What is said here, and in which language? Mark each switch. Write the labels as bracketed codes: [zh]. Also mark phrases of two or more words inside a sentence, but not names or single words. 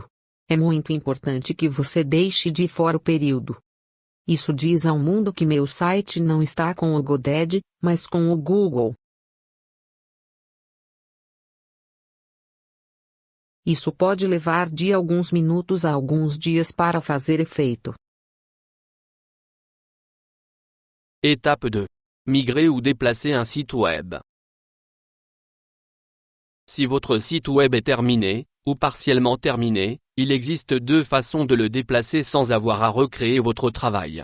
[pt] É muito importante que você deixe de fora o período. Isso diz ao mundo que meu site não está com o GoDaddy, mas com o Google. Isso pode levar de alguns minutos a alguns dias para fazer efeito. [fr] Étape 2. Migrer ou déplacer un site web. Si votre site web est terminé, ou partiellement terminé, il existe 2 façons de le déplacer sans avoir à recréer votre travail.